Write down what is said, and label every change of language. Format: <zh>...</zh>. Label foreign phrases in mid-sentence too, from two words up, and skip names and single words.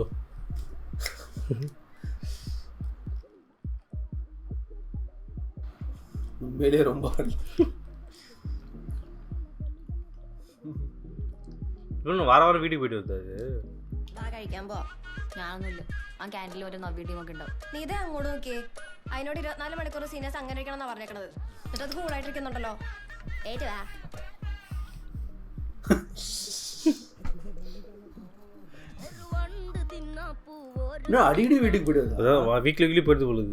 <ta>உண்மையிலே ரொம்ப</ta> <ml>വാര വാരം വീട്ടിൽ പോയിട്ട് വന്നത്. കഴിക്കാൻ പോ. ഞാനൊന്നുമില്ല. ആ ക്യാൻറ്റീനിൽ ഒരു നവ്യ ടീമൊക്കെ ഉണ്ടാവും. നീ ഇതേ അങ്ങോട്ട് നോക്കിയേ. അതിനോട് 24 മണിക്കൂർ സീനിയേഴ്സ് അങ്ങനെ ഇരിക്കണം പറഞ്ഞേക്കണത്. എന്നിട്ട് അത് കൂളായിട്ടിരിക്കുന്നുണ്ടല്ലോ. ഏറ്റുവാ</ml> <ta>அடிக்கடி வீட்டுக்கு போயிடுது. அதான் வீக்லி வீக்லி போயிடுது பொழுது.</ta>